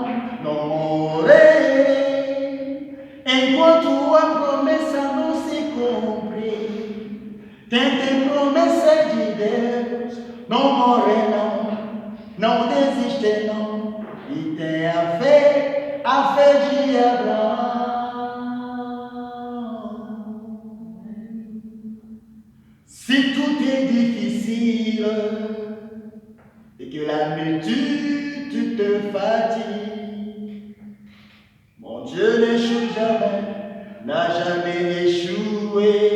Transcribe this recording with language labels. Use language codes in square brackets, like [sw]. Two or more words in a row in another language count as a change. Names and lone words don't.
[pt] Não morrerei enquanto a promessa não se cumpre. Quem tem promessa de Deus não morre não, não desiste não. E tem a fé de Abraão. [fr] Si tout est difficile et que la multitude te fatigue, mon Dieu n'échoue jamais, n'a jamais échoué.